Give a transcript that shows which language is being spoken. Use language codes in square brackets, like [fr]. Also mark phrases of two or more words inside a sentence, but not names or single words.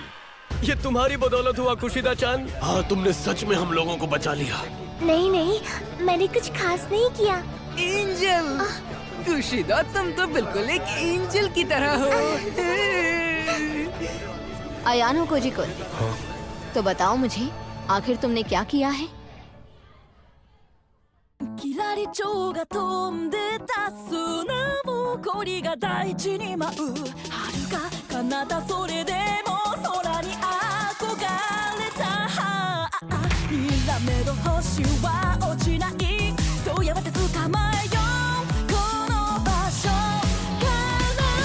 [hi] ये तुम्हारी बदौलत हुआ कुशिदा चांद। हाँ, तुमने सच में हम लोगों को बचा लिया। नहीं नहीं, मैंने कुछ खास नहीं किया। एंजल, कुशिदा तुम तो बिल्कुल एक एंजल की तरह हो। अयानो कोजिकुन, तो बताओ मुझे, आखिर तुमने क्या किया है? [ja] キラリチョウが飛んでた砂ぼこりが大地に舞う遥か彼方それでも空に憧れたにらめど星は落ちないどうやって捕まえようこの場所から